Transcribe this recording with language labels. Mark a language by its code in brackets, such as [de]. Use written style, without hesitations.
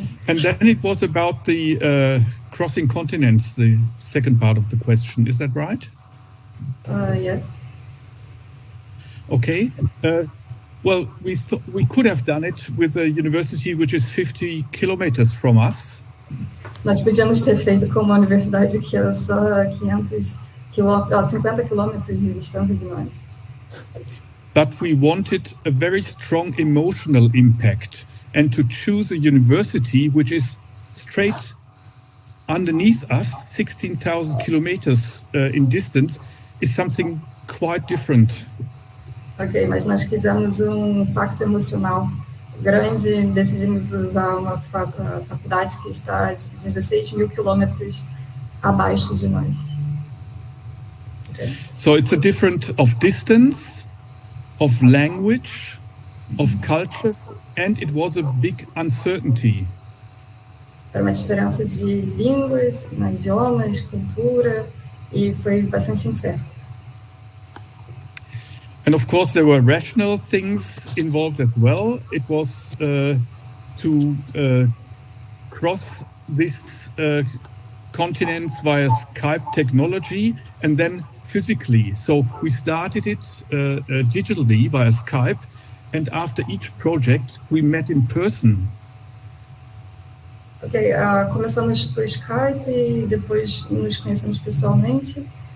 [en] And then it was about the crossing continents, the second part of the question. Is that right? Yes. Okay. Well, we could have done it with a university which is 50 kilometers from us. [pt] Nós podíamos ter feito com uma universidade que era só 50 quilômetros de distância de nós. [en] But we wanted a very strong emotional impact, and to choose a university which is straight underneath us, 16,000 kilometers in distance, is something quite different. [pt] Ok, mas nós quisemos um impacto emocional grande e decidimos usar uma faculdade que está a 16 mil quilômetros abaixo de nós. [en] Okay. So it's a difference of distance, of language, of cultures, and it was a big uncertainty. [pt] Era uma diferença de línguas, idiomas, cultura, e foi bastante incerto. [en] And of course, there were rational things involved as well. It was to cross this continents via Skype technology and then physically. So we started it digitally via Skype, and after each project, we met in person. [pt] Ok, começamos por Skype e depois nos conhecemos pessoalmente.